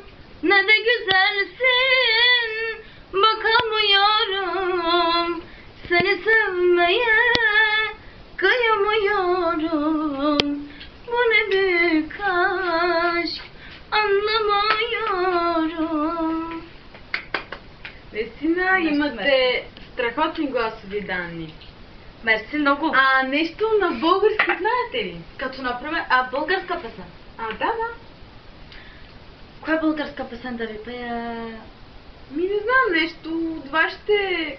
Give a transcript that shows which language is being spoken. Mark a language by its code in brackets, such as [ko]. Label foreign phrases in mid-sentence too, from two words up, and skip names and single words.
[tr] Ne de güzelsin, bakamıyorum. Seni sevmeye kıyamıyorum. Bu ne büyük aşk, anlamıyorum. [bg] Наистина имате страхотни гласови данни. Мерси много. Нещо на български знаете ли? Като например, българска песен. Да. Коя българска песен да ви пея? Не знам, нещо от вашите...